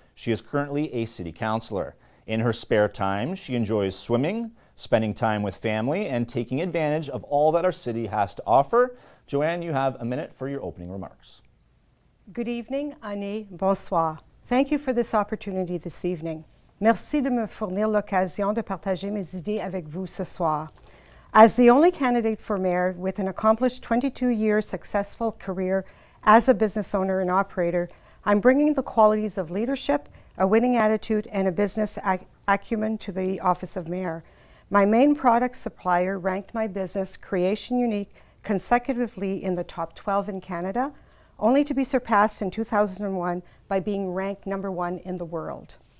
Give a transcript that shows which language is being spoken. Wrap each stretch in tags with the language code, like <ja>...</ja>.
<en>She is currently a city councillor. In her spare time, she enjoys swimming, spending time with family, and taking advantage of all that our city has to offer. Johanne, you have a minute for your opening remarks. Good evening, Annie, bonsoir. Thank you for this opportunity this evening.</en> <fr>Merci de me fournir l'occasion de partager mes idées avec vous ce soir.</fr> <en>As the only candidate for mayor with an accomplished 22-year successful career as a business owner and operator, I'm bringing the qualities of leadership, a winning attitude, and a business acumen to the office of mayor. My main product supplier ranked my business, Creation Unique, consecutively in the top 12 in Canada, only to be surpassed in 2001 by being ranked #1 in the world.</en>